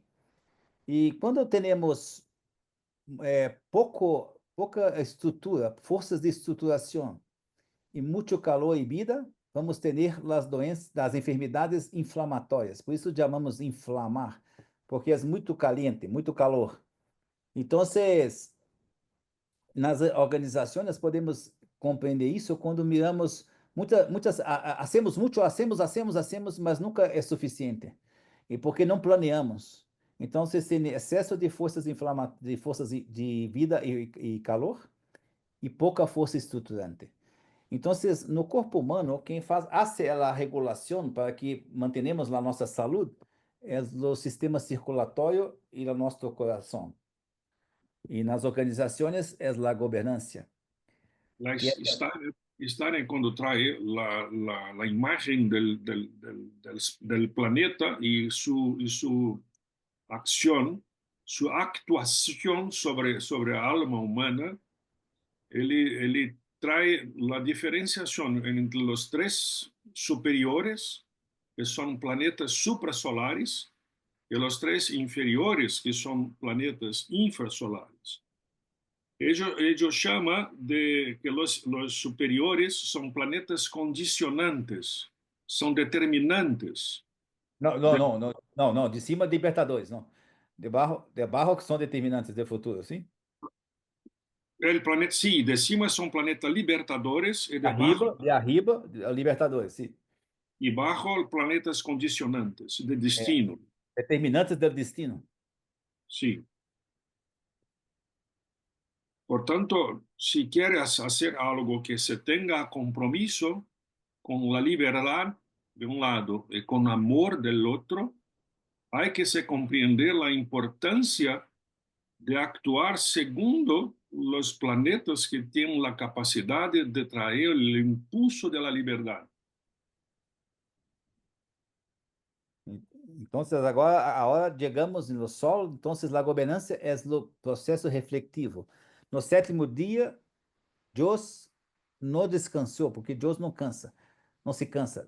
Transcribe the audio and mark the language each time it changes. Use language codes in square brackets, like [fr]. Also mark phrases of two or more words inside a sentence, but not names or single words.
[pt] E quando temos pouca estrutura, forças de estruturação e muito calor e vida, vamos ter as doenças, as enfermidades inflamatórias. Por isso chamamos inflamar, porque é muito caliente, muito calor. Então, nas organizações podemos compreender isso quando [es] miramos hacemos [pt] muito, hacemos, mas nunca é suficiente. E porque não planeamos. Então, se tem excesso de forças de vida e calor e pouca força estruturante. Então, no corpo humano, quem hace a regulação para que mantenhamos a nossa saúde é o sistema circulatório e o nosso coração. E nas organizações é a governança. [es] Steiner, cuando trae la imagen del planeta y su acción, su actuación sobre la alma humana, él trae la diferenciación entre los tres superiores, que son planetas suprasolares, y los tres inferiores, que son planetas infrasolares. Ellos llaman de que los superiores son planetas condicionantes, son determinantes. [pt] Não, de cima Libertadores, não. De baixo que são determinantes do futuro, sim? [es] El planeta, sí, [pt] de cima [es] son planetas libertadores y De arriba, Libertadores, sim. Y bajo planetas condicionantes de destino. [pt] Determinantes do destino. [es] Sí. Por tanto, si quieres hacer algo que se tenga compromiso con la libertad de un lado y con amor del otro, hay que se comprender la importancia de actuar segundo los planetas que tienen la capacidad de traer el impulso de la libertad. [pt] Então, agora chegamos no Sol, então a governança é o processo refletivo. No sétimo dia, Deus não descansou, porque Deus não se cansa.